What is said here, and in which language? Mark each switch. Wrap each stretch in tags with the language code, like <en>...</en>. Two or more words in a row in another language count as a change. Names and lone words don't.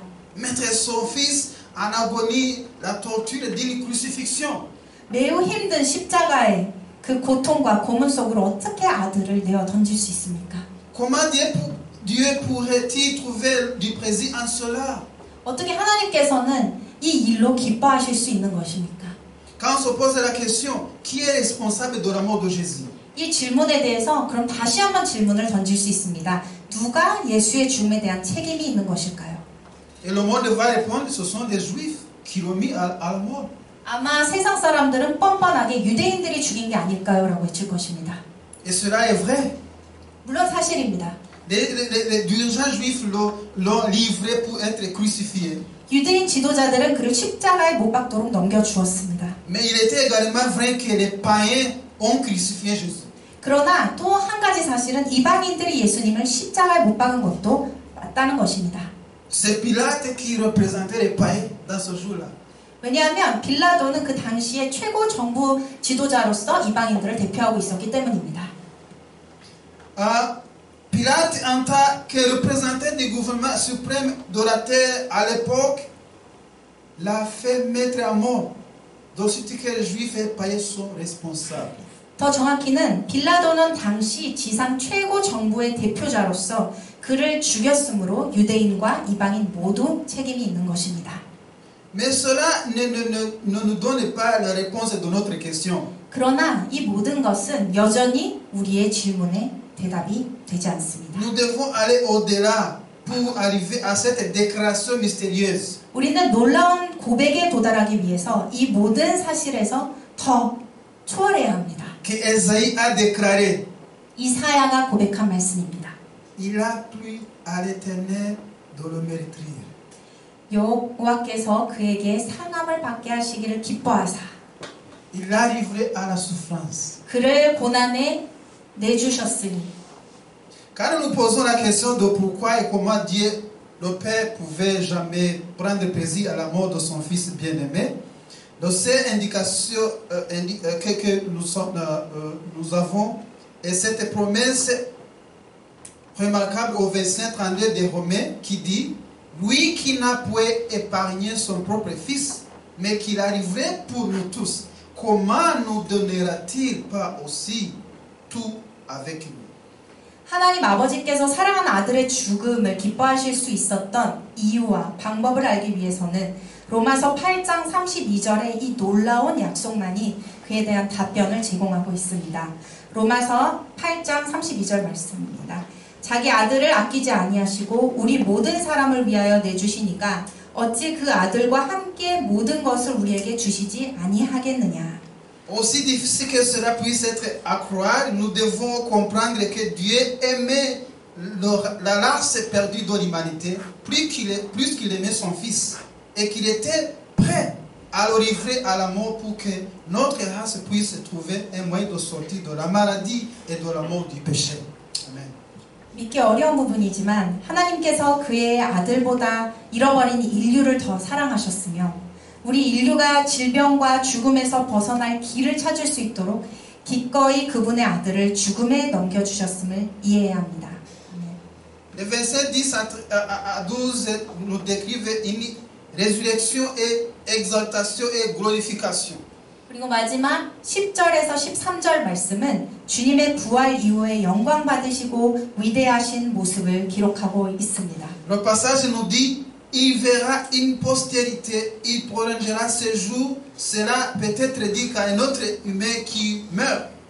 <fr>Mettre son fils en agonie, la torture d'une crucifixion.</fr> <ko>매우 힘든 십자가의 그 고통과 고문 속으로 어떻게 아들을 내어 던질 수 있습니까?</ko> <fr>Comment Dieu pourrait-il trouver du plaisir en cela?</fr> <ko>어떻게 하나님께서는 이 일로 기뻐하실 수 있는 것입니까?</ko> <fr>Quand on se pose la question, qui est responsable de la mort de Jésus?</fr> <ko>이 질문에 대해서 그럼 다시 한번 질문을 던질 수 있습니다. 누가 예수의 죽음에 대한 책임이 있는 것일까요?</ko> <fr>Et le monde va répondre, ce sont des Juifs qui l'ont mis à la mort.</fr> <ko>아마 세상 사람들은 뻔뻔하게 유대인들이 죽인 게 아닐까요? 라고 외칠 것입니다.</ko> <fr>Et cela est vrai.</fr> <ko>물론 사실입니다.</ko> <fr>Les dirigeants juifs l'ont livré pour être crucifié.</fr> <ko>유대인 지도자들은 그를 십자가에 못 박도록 넘겨주었습니다.</ko> <fr>Mais il était également vrai que les païens ont crucifié Jésus.</fr> <ko>그러나 또 한 가지 사실은 이방인들이 예수님을 십자가에 못 박은 것도 맞다는 것입니다.</ko> <fr>C'est Pilate qui représentait les païens dans ce jour-là.</fr> <ko>왜냐하면 빌라도는 그 당시의 최고 정부 지도자로서 이방인들을 대표하고 있었기 때문입니다.</ko> <fr>Pilate, en tant que représentant du gouvernement suprême de la terre à l'époque, l'a fait mettre à mort. Donc, ce que les Juifs et les païens sont responsables.</fr> <ko>더 정확히는 빌라도는 당시 지상 최고 정부의 대표자로서 그를 죽였으므로 유대인과 이방인 모두 책임이 있는 것입니다.</ko> <fr>Mais cela ne nous donne pas la réponse de notre question.</fr> <ko>그러나 이 모든 것은 여전히 우리의 질문에 대답이 되지 않습니다.</ko> <fr>Nous devons aller au-delà pour arriver à cette déclaration mystérieuse.</fr> <ko>우리는 놀라운 고백에 도달하기 위해서 이 모든 사실에서 더 초월해야 합니다.</ko> <fr>Que Esaïe a déclaré.</fr> <ko>이사야가 고백한 말씀입니다.</ko> <fr>Il a plu à l'Éternel de le méritrir.</fr> <ko>여호와께서 그에게 상함을 받게 하시기를 기뻐하사</ko> <fr>Il l'a livré à la souffrance.</fr> <ko>그를 고난에 내주셨으니.</ko> <fr>Quand nous posons la question de pourquoi et comment Dieu, le Père, pouvait jamais prendre plaisir à la mort de son Fils bien-aimé, la seule indication que nous avons est cette promesse remarquable au verset 32 des Romains qui dit « Lui qui n'a point épargné son propre Fils, mais qui l'a livré pour nous tous, comment nous donnera-t-il pas aussi tout avec nous ?»</fr> <ko>하나님 아버지께서 사랑하는 아들의 죽음을 기뻐하실 수 있었던 이유와 방법을 알기 위해서는 로마서 8장 32절의 이 놀라운 약속만이 그에 대한 답변을 제공하고 있습니다. 로마서 8장 32절 말씀입니다. 자기 아들을 아끼지 아니하시고 우리 모든 사람을 위하여 내주시니까 어찌 그 아들과 함께 모든 것을 우리에게 주시지 아니하겠느냐.</ko> <fr>Aussi difficile que cela puisse être à croire, nous devons comprendre que Dieu aimait la race perdue de l'humanité plus qu'il aimait son Fils et qu'il était prêt à le livrer à la mort pour que notre race puisse trouver un moyen de sortir de la maladie et de la mort du péché. Amen.</fr> <ko>믿기 어려운 부분이지만 하나님께서 그의 아들보다 잃어버린 인류를 더 사랑하셨으며 우리 인류가 질병과 죽음에서 벗어날 길을 찾을 수 있도록 기꺼이 그분의 아들을 죽음에 넘겨주셨음을 이해해야 합니다.</ko> <fr>Les versets 10 à 12 nous décrivent une résurrection et exaltation et glorification.</fr> <ko>그리고 마지막 10절에서 13절 말씀은 주님의 부활 이후에 영광 받으시고 위대하신 모습을 기록하고 있습니다.</ko> <fr>Le passage nous dit il verra une postérité, il prolongera ses jours. Cela peut être dit qu'à un autre humain qui meurt.</fr>